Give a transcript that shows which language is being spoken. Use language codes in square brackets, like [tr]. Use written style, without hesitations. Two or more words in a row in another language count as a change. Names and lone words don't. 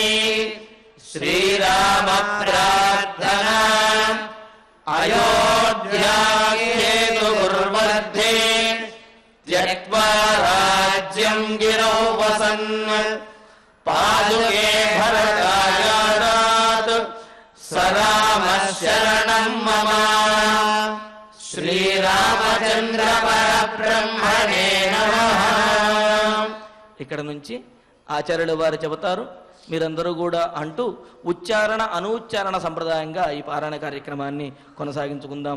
[sa] श्रीराम प्रार्थना अयोध्याकेतुर्मध्ये त्यक्त्वा राज्यं गिरौ वसन् पादुके भरतायादात् स रामः शरणं मम। శ్రీరామచంద్ర పరబ్రహ్మణే నమః. [te] ఇక్కడ నుంచి ఆచార్యుల వారు చెబుతారు, మీరందరూ కూడా అంటూ ఉచ్చారణ అనూచ్చారణ సంప్రదాయంగా ఈ పారాయణ కార్యక్రమాన్ని కొనసాగించుకుందాము.